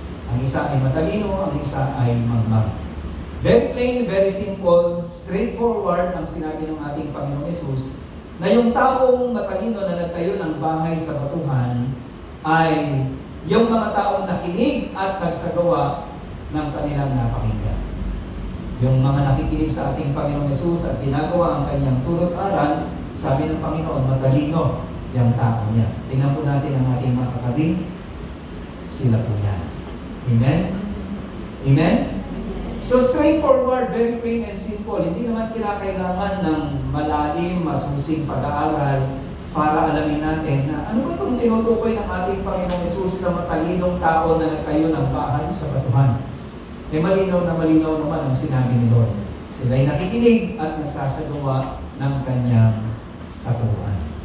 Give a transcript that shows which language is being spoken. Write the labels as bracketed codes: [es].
[tl] Ang isa ay matalino, ang isa ay magmag. [en] Very plain, very simple, straightforward [tl] ang sinabi ng ating Panginoong Hesus na yung taong matalino na nagtayo ng bahay sa batuhan ay yung mga taong nakinig at nagsagawa ng kanilang napakinggan. Yung mga nakikinig sa ating Panginoong Hesus at ginagawa ang kanyang turut-aral, sabi ng Panginoon, matalino yung tao niya. Tingnan po natin ang ating mga katabi, sila po yan. Amen? Amen? [en] So straightforward, very plain and simple. [tl] Hindi naman kinakailangan ng malalim, masusing pag-aaral para alamin natin na ano ba itong tinutukoy ng ating Panginoong Hesus na matalinong tao na nagtayo ng bahay sa batuhan. Malinaw naman ang sinabi ni Lord. Sila'y nakikinig at nagsasagawa ng kanyang katuruan.